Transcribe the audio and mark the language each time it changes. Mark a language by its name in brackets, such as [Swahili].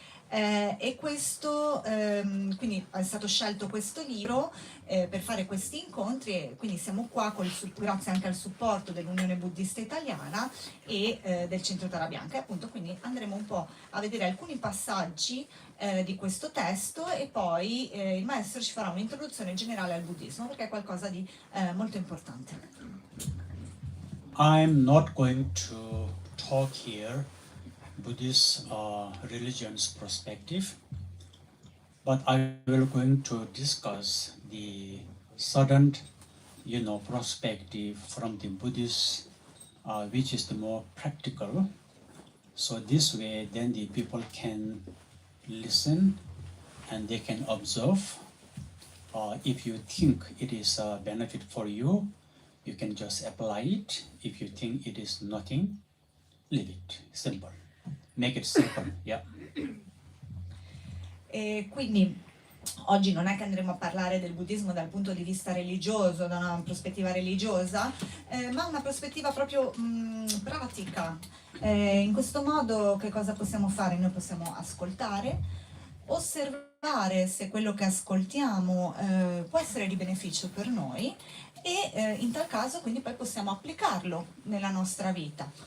[Italian] E questo, quindi è stato scelto questo libro per fare questi incontri, e quindi siamo qua grazie anche al supporto dell'Unione Buddista Italiana e del Centro Tara Bianca, e appunto quindi andremo un po' a vedere alcuni passaggi di questo testo, e poi il maestro ci farà un'introduzione generale al buddismo, perché è qualcosa di molto importante. [English] I'm not going to talk here Buddhist religion's perspective, but I will going to discuss the sudden, perspective from the Buddhist, which is the more practical. So this way, then the people can listen and they can observe. If you think it is a benefit for you, you can just apply it. If you think it is nothing, leave it. Simple. Make it simple. Yeah. [Italian] E quindi oggi non è che andremo a parlare del buddismo dal punto di vista religioso, da una prospettiva religiosa, ma una prospettiva proprio pratica. In questo modo che cosa possiamo fare? Noi possiamo ascoltare, osservare se quello che ascoltiamo può essere di beneficio per noi, e in tal caso quindi poi possiamo applicarlo nella nostra vita.